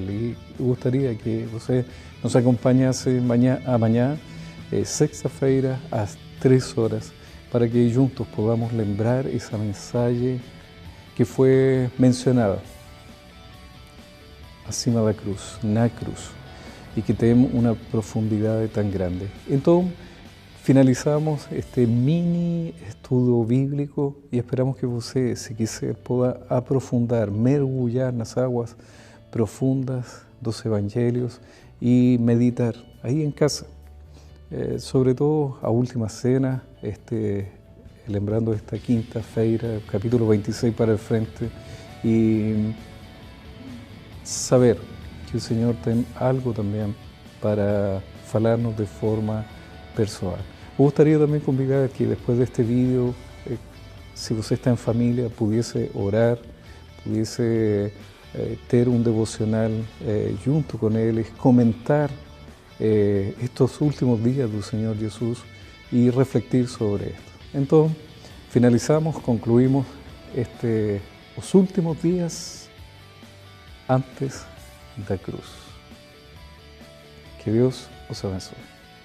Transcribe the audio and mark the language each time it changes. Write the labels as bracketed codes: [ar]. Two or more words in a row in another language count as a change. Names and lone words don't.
[pt] E eu gostaria que você nos acompanhasse amanhã, sexta-feira, às 3 horas, para que juntos podamos lembrar essa mensagem que foi mencionada acima da cruz, na cruz, e que tem uma profundidade tão grande. Então, finalizamos este mini estudo bíblico [es] y esperamos [pt] que você, se quiser, pueda aprofundar, mergulhar nas águas profundas dos [es] Evangelios y meditar ahí en casa. [pt] Sobre todo a última cena, lembrando esta quinta-feira, capítulo 26 [es] para el frente, y saber [pt] que o Senhor tem algo também para falar-nos de forma pessoal. Me gostaria também convidar que depois deste vídeo, se você está em família, pudesse orar, pudesse ter um devocional junto com eles, comentar [es] estos últimos días [pt] do Senhor Jesus e refletir [es] sobre esto. [pt] Então, finalizamos, concluímos os últimos dias antes da cruz. Que Deus os abençoe.